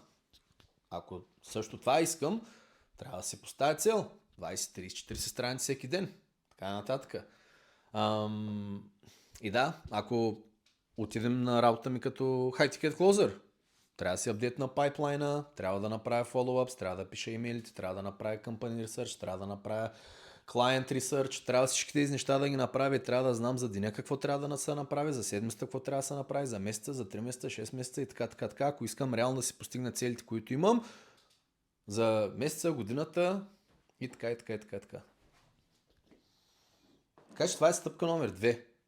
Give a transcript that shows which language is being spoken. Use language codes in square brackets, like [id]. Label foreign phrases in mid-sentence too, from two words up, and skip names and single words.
[bg] Ако също това искам, трябва да си поставя цел. 20, 30, 40 страници всеки ден. Така нататък. И да, ако отидем на работа ми като [en] High Ticket Closer, [bg] трябва да си апдейт на пайплайна, трябва да направя follow-ups, трябва да пиша имейлите, трябва да направя [en] company research, [bg] трябва да направя [en] client research, [bg] трябва всички тези неща да ги направя и трябва да знам за деня какво трябва да се направи, за седмицата какво трябва да се направи, за месеца, за 3 месеца, 6 месеца и така. Ако искам реално да си постигна целите, които имам, за месеца, годината и така. Така че това е стъпка номер 2.